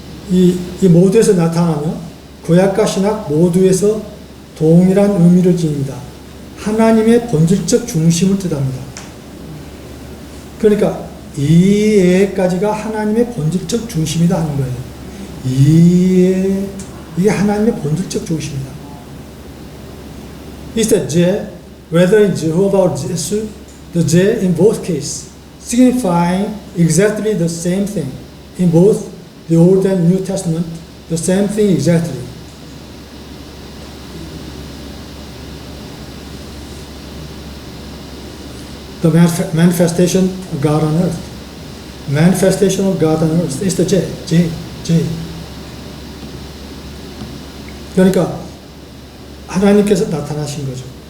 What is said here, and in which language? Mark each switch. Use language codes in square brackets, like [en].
[ko] 이 모두에서 나타나며 구약과 신약 모두에서 동일한 의미를 지닙니다. 하나님의 본질적 중심을 뜻합니다. 그러니까 이에까지가 하나님의 본질적 중심이다 하는 거예요. 이게 하나님의 본질적 중심이다. [en] Is that J, whether in Jehovah or Jesus, the J in both cases, signifying exactly the same thing in both the Old and New Testament, the same thing exactly. The manifestation of God on earth. Manifestation of God on earth is the J. [ko] 그러니까 하나님께서 나타나신 거죠.